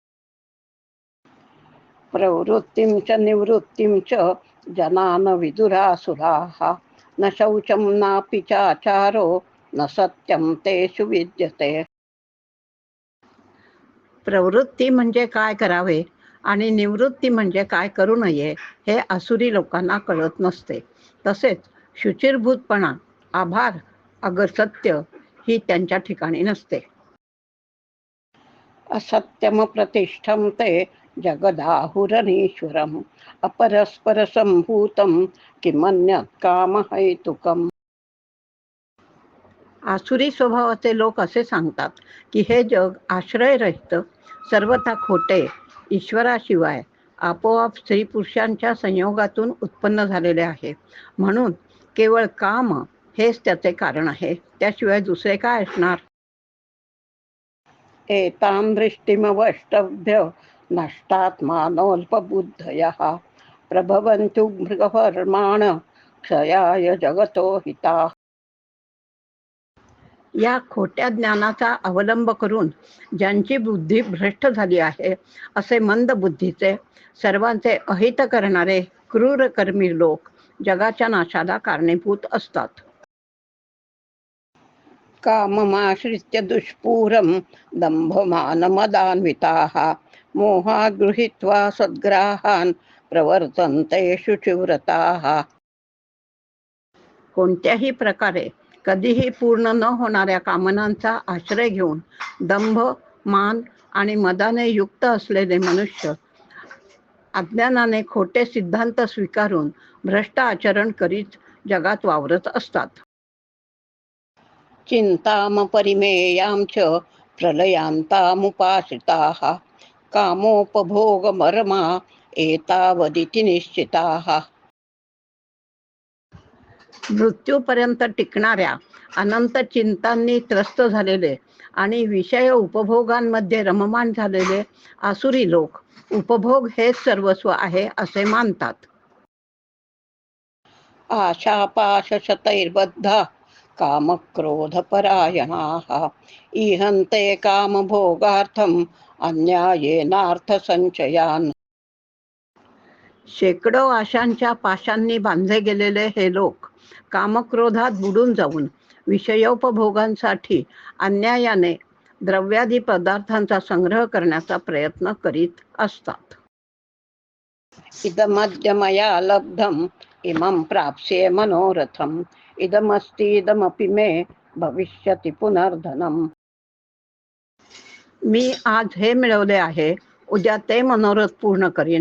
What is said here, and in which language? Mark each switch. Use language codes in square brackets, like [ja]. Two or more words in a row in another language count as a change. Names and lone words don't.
[sa] प्रवृत्तिं च निवृत्तिं च जनान विदुरासुराः न शौचं नापि चाचारो न सत्यं तेषु विद्यते. [mr] प्रवृत्ती म्हणजे काय करावे आणि निवृत्ती म्हणजे काय करू नये हे आसुरी लोकांना कळत नसते. तसेच शुचिर्भूतपणा, आभार, अगसत्य ही त्यांच्या ठिकाणी नसते. [sa] असत्यम प्रतिष्ठं ते जगदाहुरनीश्वरम् अपरस्पर संभूतं किमन्यत् कामहैतुकम्. [mr] आसुरी स्वभावाचे लोक असे सांगतात की हे जग आश्रयरहित, सर्वथा खोटे, ईश्वराशिवाय आपोआप स्त्री पुरुषांच्या संयोगातून उत्पन्न झालेले आहे. म्हणून केवळ काम हेच त्याचे कारण आहे, त्याशिवाय दुसरे काय असणार. [sa] एतां दृष्टिमवष्टभ्य नष्टात्मानोऽल्पबुद्धयः प्रभवन्तु मृगवर्माण क्षयाय जगतो हिताः. [mr] या खोट्या ज्ञानाचा अवलंब करून ज्यांची बुद्धी भ्रष्ट झाली आहे, असे मंद बुद्धीचे, सर्वांचे अहित करणारे क्रूरकर्मी लोक जगाच्या नाशाला कारणीभूत असतात. [sa] काममाश्रित्य दुष्पूरं दंभमानमदान्विताः मोहात् गृहीत्वा सद्ग्राहान् प्रवर्तन्ते शुचिव्रताः. [mr] कोणत्याही प्रकारे कधीही पूर्ण न होणाऱ्या कामनांचा आश्रय घेऊन दंभ, मान आणि मदाने युक्त असलेले मनुष्य अज्ञानाने खोटे सिद्धांत स्वीकारून भ्रष्ट आचरण करीत जगात वावरत असतात. [sa] चिंतामपरिमेयां च प्रलयांतामुपाश्रिताः कामोपभोगमर्मा एतावदिति निश्चिताः. [mr] मृत्यूपर्यंत टिकणाऱ्या अनंत चिंतांनी त्रस्त झालेले आणि विषय उपभोगांमध्ये रममाण झालेले आसुरी लोक उपभोग हेच सर्वस्व आहे असे मानतात. [sa] आशापाशशतैर्बद्धा कामक्रोधपरायणाः ईहन्ते कामभोगार्थम् अन्यायेनार्थसंचयान्. [mr] शेकडो आशांच्या पाशांनी बांधले गेलेले हे लोक कामक्रोधात बुडून जाऊन विषयोपभोगांसाठी अन्यायाने द्रव्यादी पदार्थांचा संग्रह करण्याचा प्रयत्न करीत असतात. [sa] इदमद्य मया लब्धम् इमं प्राप्स्ये मनोरथम् इदमस्तीदमपि मे भविष्यति पुनर्धनम्. [mr] मी आज हे मिळवले आहे, उद्या ते मनोरथ पूर्ण करीन.